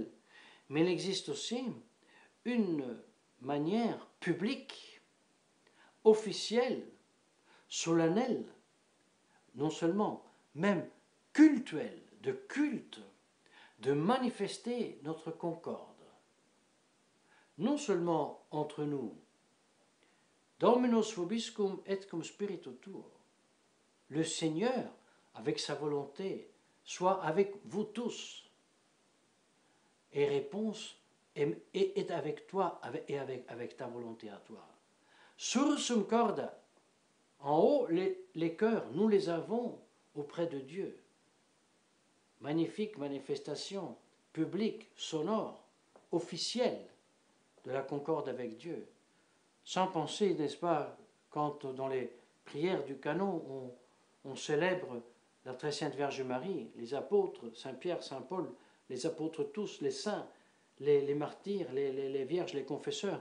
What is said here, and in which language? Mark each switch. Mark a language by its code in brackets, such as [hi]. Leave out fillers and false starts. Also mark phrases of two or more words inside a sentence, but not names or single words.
[fr] Mais il existe aussi une manière publique, officielle, solennelle, non seulement, même cultuelle, de culte, de manifester notre concorde. Non seulement entre nous, [la] Dominus vobiscum et cum spiritu tuo, [fr] le Seigneur, avec sa volonté, soit avec vous tous, et réponse est avec toi et avec ta volonté à toi. [la] Sursum corda, [fr] en haut, les cœurs, nous les avons auprès de Dieu. Magnifique manifestation publique, sonore, officielle de la concorde avec Dieu. Sans penser, n'est-ce pas, quand dans les prières du canon, on célèbre la très sainte Vierge Marie, les apôtres, Saint Pierre, Saint Paul, les apôtres tous, les saints, les martyrs, les vierges, les confesseurs.